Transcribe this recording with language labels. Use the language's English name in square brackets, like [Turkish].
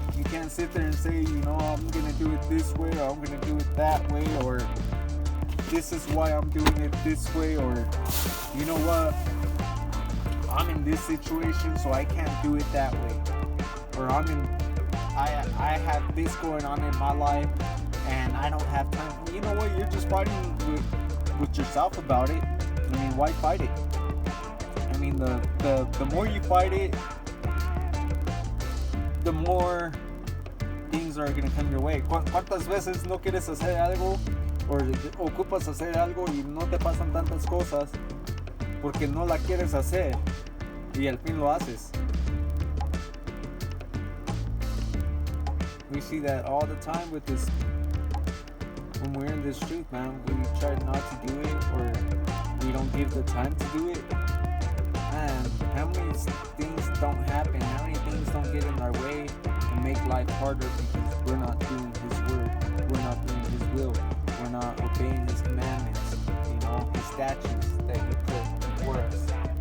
[English] You can't sit there and say, I'm gonna do it this way, or I'm gonna do it that way, or this is why I'm doing it this way, or you know what, I'm in this situation, so I can't do it that way, or I have this going on in my life, and I don't have time. You know what? You're just fighting with yourself about it. I mean, why fight it? I mean, the more you fight it, the more things are gonna come your way. [Spanish] ¿Cuántas veces no quieres hacer algo o ocupas hacer algo y no te pasan tantas cosas porque no la quieres hacer y al fin lo haces? [English] We see that all the time with this. When we're in this truth, man, we try not to do it, or we don't give the time to do it. Man, how many things don't happen? How many things don't get in our way and make life harder because we're not doing His word, we're not doing His will, we're not obeying His commandments, His statutes that He put before us.